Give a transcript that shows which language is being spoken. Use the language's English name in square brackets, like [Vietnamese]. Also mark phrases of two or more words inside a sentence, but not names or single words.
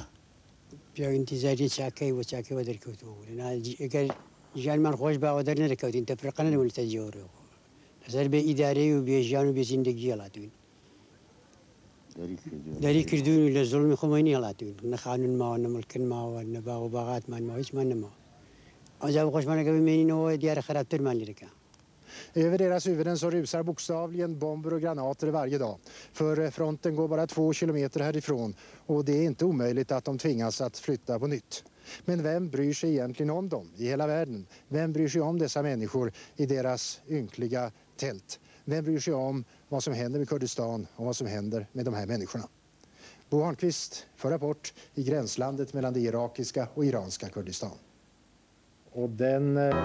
[Central Kurdish] پیا انتیزاری چاکەی و چاکەوە دەرکەوتەوە ئەگەر ژیانمان خۆش باوە دەر نەدەکەوتین تەفرقە نەبوونتە جێوەڕێەوە لەسەر بێ ئیدارەی و بێژیان و بێزیندەگی هەڵاتوین دەری کردوین و لە زوڵمی خۆمەینی هەڵاتوین نە خانوون ماوە نە مڵکن ماوە نە باغ و باغاتمان ماوە هیچمان نەماوە ئەوجا خۆشمانەکە بمێنینەوە دیارە خراپترمان لێرەکە. [Swedish] Över deras huvuden så rusar bokstavligen bomber och granater varje dag. För fronten går bara 2 kilometer härifrån och det är inte omöjligt att de tvingas att flytta på nytt. Men vem bryr sig egentligen om dem i hela världen? Vem bryr sig om dessa människor i deras ynkliga tält? Vem bryr sig om vad som händer med Kurdistan och vad som händer med de här människorna? Bo Harnqvist för Rapport i gränslandet mellan det irakiska och iranska Kurdistan. Och den...